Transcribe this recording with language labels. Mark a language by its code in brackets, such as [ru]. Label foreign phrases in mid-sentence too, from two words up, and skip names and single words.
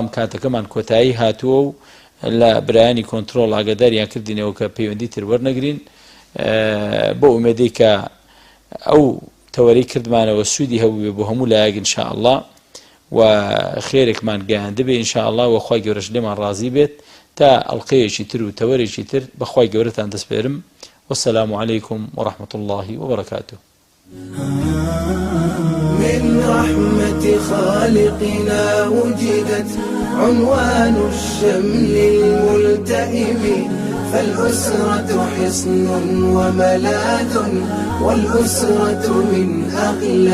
[ckb] کاتەکەمان کۆتایی هاتووە و لە برایانی کۆنتترۆل ئاگاداریان کردینەوە کە پەیوەندی تر وەرنەگرین بۆ ئومێدەی کە ئەو تەوەرەی کردمانەوە سوودی هەبوو بۆ هەموو لایەک ئینشاءالله و خێرێکمان گەیاندە بێ ئینشاءالله و خوای گەورەش لێمان ڕازی بێت تا ئەڵقەیەکی تر و تەوەرێکی تر بەخوای گەورەتان دەسپێرم [ar] والسلام عليكم ورحمة الله وبركاته. من رحمة خالقنا وجدت عنوان الشمل الملتئم فالأسرة حصن وملاذ والأسرة من أغلى